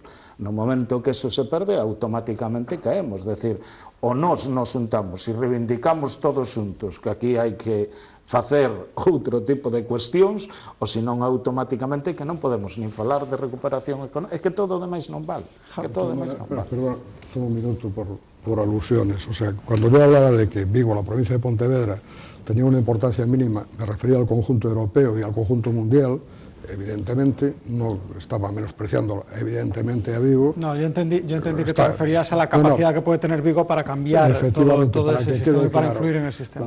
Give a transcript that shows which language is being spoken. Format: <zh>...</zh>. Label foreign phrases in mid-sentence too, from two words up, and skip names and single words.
<gl>No momento que eso se perde, automáticamente caemos, decir, o nos juntamos e reivindicamos todos xuntos que aquí hai que facer outro tipo de cuestións, ou senón automáticamente que non podemos nin falar de recuperación económica, é que todo o demais non vale, que todo o demais non vale.</gl> <es>Perdón, solo un minuto por alusiones, o sea, cuando yo hablaba de que Vigo, la provincia de Pontevedra, tenía una importancia mínima, me refería al conjunto europeo y al conjunto mundial, evidentemente, no estaba menospreciando evidentemente a Vigo. No, yo entendí que te referías a la capacidad que puede tener Vigo para cambiar todo ese sistema y para influir en el sistema.</es>